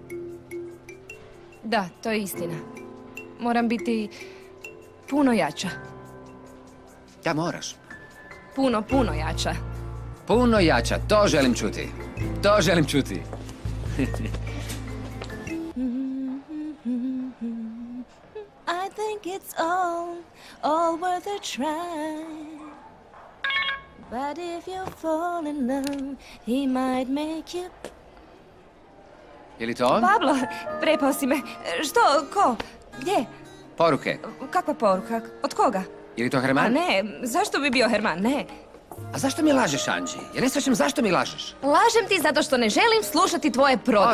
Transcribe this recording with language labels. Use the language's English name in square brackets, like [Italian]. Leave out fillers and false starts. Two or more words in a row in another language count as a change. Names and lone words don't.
[Croatian] Da, to je istina. Moram biti puno jača. Da, moraš. Puno jača. Puno jača, to želim čuti. To želim čuti. [English] I think it's all worth a try. But if you fall in love, he might make you... [Croatian] Je li to on? Pablo, prepao si me. Što? Ko? Gdje? Poruke. Kakva poruka? Od koga? Je li to Herman? A ne, zašto bi bio Herman? Ne. A zašto mi lažeš, Anđi? Ja ne shvaćam zašto mi lažeš. Lažem ti zato što ne želim slušati tvoje prodike.